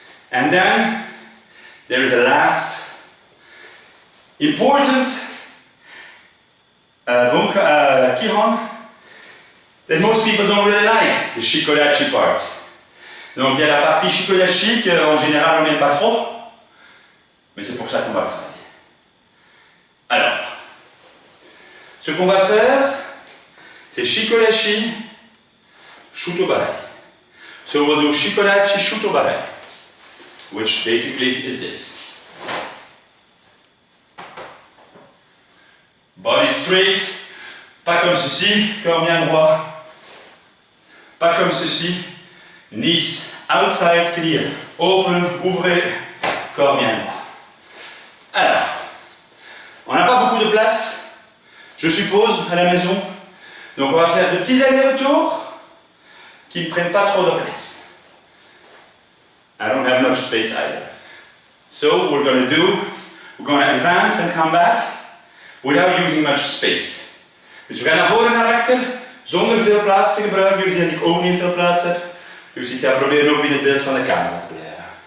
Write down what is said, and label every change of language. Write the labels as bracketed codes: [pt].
[en] And then there is a last important Kihon that most people don't really like, the Shikodachi part. [fr] Donc il y a la partie Shikodachi qu'en général on n'aime pas trop, mais c'est pour ça qu'on va travailler. Alors, ce qu'on va faire, c'est Shikodachi, Shutobarai. [en] So we'll do Shikodachi, Shutobarai, which basically is this. Body straight, [fr] pas comme ceci, corps bien droit, pas comme ceci, [en] knees outside clear, open, [fr] ouvrez, corps bien droit. Alors, on n'a pas beaucoup de place, je suppose, à la maison, donc on va faire de petits allers-retours qui ne prennent pas trop de place. [en] I don't have much space either. So we're going to advance and come back without using much space. [nl] Dus we gaan naar voren en naar achter, zonder veel plaats te gebruiken. Jullie zien dat ik ook niet veel plaats heb. Dus ik ga proberen ook binnen het beeld van de camera te blijven.